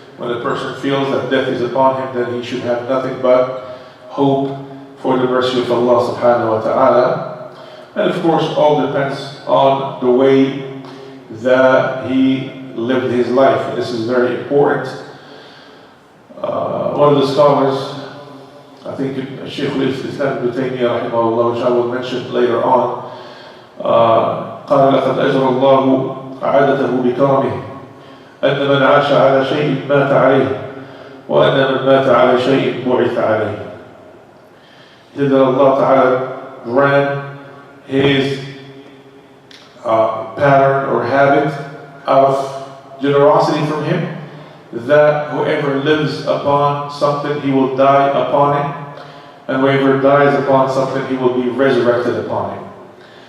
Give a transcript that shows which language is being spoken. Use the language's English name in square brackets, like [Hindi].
[English] When a person feels that death is upon him, then he should have nothing but hope for the mercy of Allah subhanahu wa ta'ala. And of course, all depends on the way that he lived his life. And this is very important. [Arabic] One of the scholars, I think Shaykh al-Islam ibn Taymiyyah rahimahullah, which I will mention later on, قال لقد أجرى الله عادته بكرمه أن من عاش على شيء مات عليه وأن من مات على شيء بعث عليه. [English] He said that Allah Ta'ala ran His pattern or habit of generosity from Him, that whoever lives upon something, he will die upon it, and whoever dies upon something, he will be resurrected upon it.